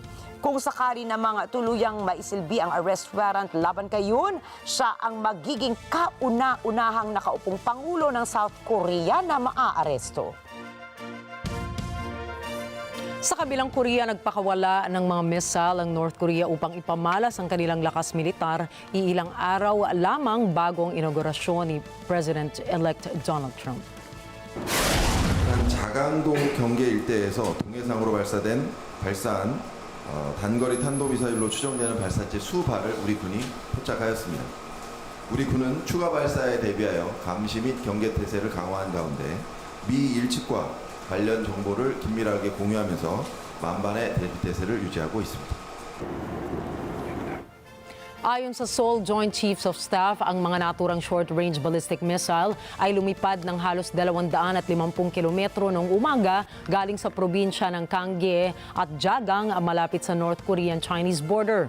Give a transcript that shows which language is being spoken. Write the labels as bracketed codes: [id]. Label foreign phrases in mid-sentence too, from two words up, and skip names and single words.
[tl] Kung sakali namang tuluyang maisilbi ang [en] arrest warrant [tl] laban kay Yoon, siya ang magiging kauna-unahang nakaupong Pangulo ng South Korea na maaaresto. Sa kabilang Korea, nagpakawala ng mga missile ang North Korea upang ipamalas ang kanilang lakas militar iilang araw lamang bago ang inaugurasyon ni President-elect Donald Trump. [ko] 자강동 경계 일대에서 동해상으로 발사한 단거리 탄도미사일로 추정되는 발사체 수발을 우리 군이 포착하였습니다. 우리 군은 추가 발사에 대비하여 감시 및 경계 태세를 강화한 가운데 미 일측과 관련 정보를 긴밀하게 공유하면서 만반의 대비 태세를 유지하고 있습니다. [tl] Ayon sa Seoul Joint Chiefs of Staff, ang mga naturang [en] short-range ballistic missile [tl] ay lumipad ng halos 250 kilometro noong umaga galing sa probinsya ng Ganggae at Jagang malapit sa [en] North Korean-Chinese border.